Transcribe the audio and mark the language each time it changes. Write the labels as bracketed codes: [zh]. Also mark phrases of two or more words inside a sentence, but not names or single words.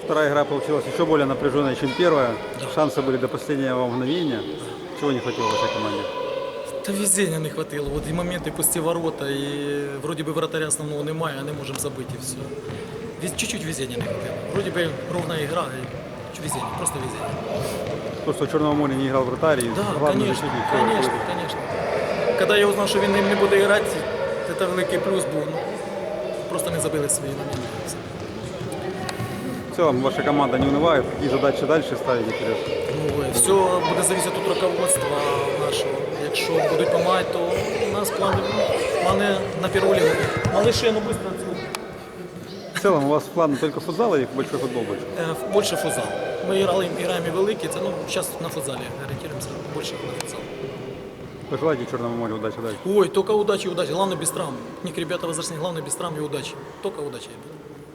[ru] вторая игра получилась еще более напряженной, чем первая. Да. Шансы были до последнего мгновения. Чего не хватило вашей команде? [uk] Та везіння не хватило. От і моменти пусті ворота, і вроді би вратаря основного немає, а не можемо забити і все. Чуть-чуть везіння не хватило. Вроді би ровна ігра, і везіння, просто везіння. [ru] То, что в Черном море не играл вратарь, и Да, главный конечно, защитник. конечно, конечно. [uk] Коли я узнав, що він не буде грати, це великий плюс був. Ну, просто не забили свої моменти. [ru] В целом ваша команда не унывает. Какие задачи дальше ставите вперед? [uk] Ну, все буде залежати від руководства нашого. Якщо будуть допомагати, то у нас плани на перву лігу. [ru] Малыши, ну швидко отсюда. В целом у вас план только футзал или большой футбол больше? [uk] Більше футзал. Ми граємо і великі, це зараз на футзалі орієнтуємося більше на футзал. [ru] Пожелайте Черному морю удачи дальше. Ой, только удачи, удачи. Главное без травм. У них ребята возрастные, главное без травм и удачи. Только удачи.